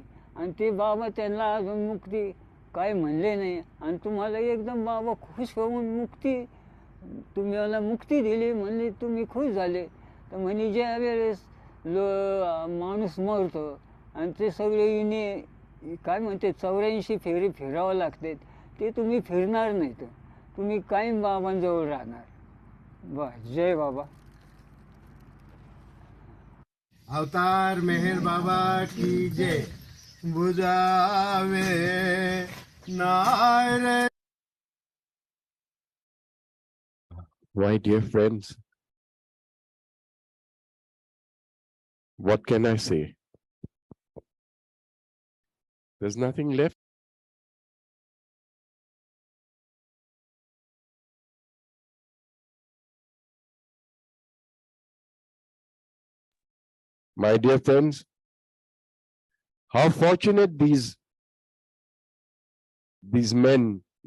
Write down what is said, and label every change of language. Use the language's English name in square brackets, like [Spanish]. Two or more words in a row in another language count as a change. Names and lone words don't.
[Marathi] आणि ते बाबा त्यांना अजून मुक्ती काय म्हणले नाही, आणि तुम्हाला एकदम बाबा खुश होऊन मुक्ती, तुम्ही मला मुक्ती दिली म्हणले, तुम्ही खुश झाले. तर म्हणे ज्या वेळेस माणूस मरतो आणि ते सगळे इने काय म्हणते 84 फेरी फिरावं लागते, ते तुम्ही फिरणार नाही, तर तुम्ही कायम बाबांजवळ राहणार. बस, जय बाबा. [Hindi] अवतार मेहर बाबा की जय. बुझावे नारे. [English] My dear friends, what can I say? There's nothing left. My dear friends, how fortunate these men,